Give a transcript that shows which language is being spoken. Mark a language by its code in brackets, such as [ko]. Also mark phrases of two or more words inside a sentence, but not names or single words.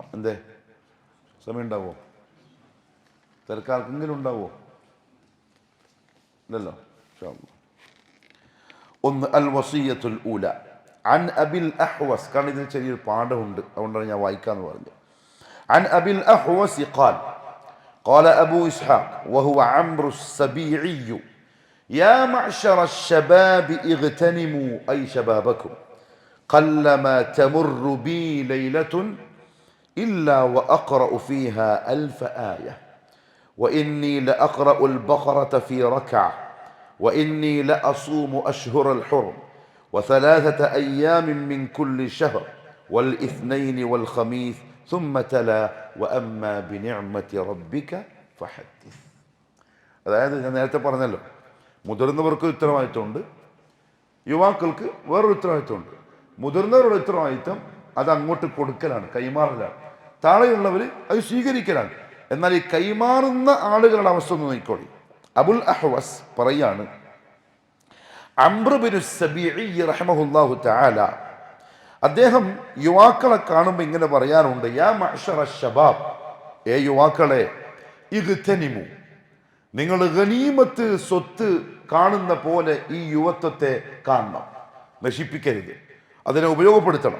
[ml] എന്തേ, സമയം ഉണ്ടാവോ? തിരക്കാർക്കെങ്കിലും ഉണ്ടാവോ? ഇല്ലല്ലോ. [ar] ഒന്ന്, الوصية الأولى عن أبي الأحوص. [ml] കാരണം ഇതിന് ചെറിയൊരു പാഠമുണ്ട്, അതുകൊണ്ടാണ് ഞാൻ വായിക്കാന്ന് പറഞ്ഞത്. [ar] عن أبي الأحوص قال أبو إسحاق وهو عمرو السبيعي يا معشر الشباب اغتنموا أي شبابكم قلما تمر بي ليلة إلا وأقرأ فيها 1000 آية وإني لأقرأ البقرة في ركعة وإني لأصوم أشهر الحرم و3 أيام من كل شهر والاثنين والخميس ثم تلا وأما بنعمة ربك فحدث. [ml] അതായത് ഞാൻ നേരത്തെ പറഞ്ഞല്ലോ, മുതിർന്നവർക്ക് ഉത്തരവാദിത്വമുണ്ട്, യുവാക്കൾക്ക് വേറൊരു ഉത്തരവാദിത്വമുണ്ട്. മുതിർന്നവരുടെ ഉത്തരവാദിത്വം അത് അങ്ങോട്ട് കൊടുക്കലാണ്, കൈമാറലാണ്. താഴെയുള്ളവർ അത് സ്വീകരിക്കലാണ്. എന്നാൽ ഈ കൈമാറുന്ന ആളുകളുടെ അവസ്ഥ ഒന്ന് നോക്കിക്കോളി. അബുൽ അഹ്വസ് പറയാണ്, അംർ ബിനു സബീഇ [ar] رحمه الله تعالى [ml] അദ്ദേഹം യുവാക്കളെ കാണുമ്പോൾ ഇങ്ങനെ പറയാറുണ്ട്, [ar] يا معشر الشباب, [ml] യുവാക്കളെ, ഇഗ്തനിമു, നിങ്ങൾ ഗനീമത്ത്, സ്വത്ത് കാണുന്ന പോലെ ഈ യുവത്വത്തെ കാണണം, നശിപ്പിക്കരുത്, അതിനെ ഉപയോഗപ്പെടുത്തണം.